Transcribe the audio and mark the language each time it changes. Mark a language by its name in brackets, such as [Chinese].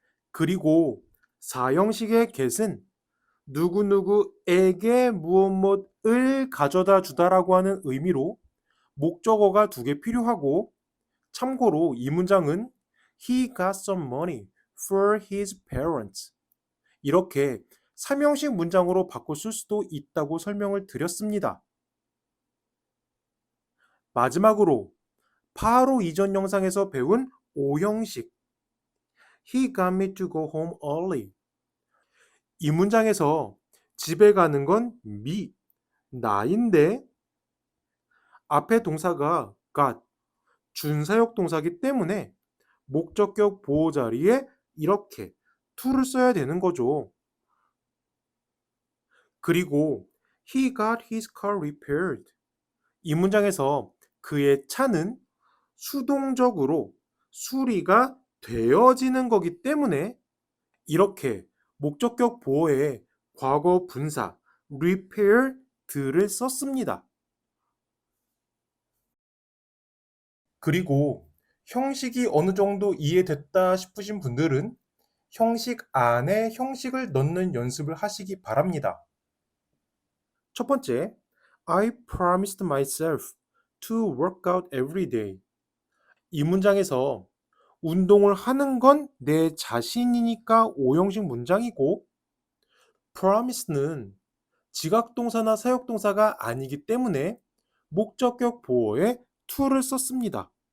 [Korean] 그리고 사형식의 get은 누구누구에게 무엇 무엇을 가져다 주다라고 하는 의미로 목적어가 두 개 필요하고 참고로 이 문장은 [English] He got some money for his parents. [Korean] 이렇게 삼형식 문장으로 바꿔 쓸 수도 있다고 설명을 드렸습니다. 마지막으로 바로 이전 영상에서 배운 오형식 [English] He got me to go home early. [Korean] 이 문장에서 집에 가는 건 me, 나인데 앞에 동사가 got, 준사역 동사기 때문에 목적격 보호 자리에 이렇게 to를 써야 되는 거죠. 그리고 [English] he got his car repaired. [Korean] 이 문장에서 그의 차는 수동적으로 수리가 되어지는 거기 때문에 이렇게 목적격 보호에 과거 분사 repaired를 썼습니다. 그리고 형식이 어느 정도 이해됐다 싶으신 분들은 형식 안에 형식을 넣는 연습을 하시기 바랍니다. 첫 번째, [English] I promised myself to work out every day. [Korean] 이 문장에서 운동을 하는 건 내 자신이니까 오형식 문장이고 promise는 지각동사나 사역동사가 아니기 때문에 목적격 보호에 to를 썼습니다.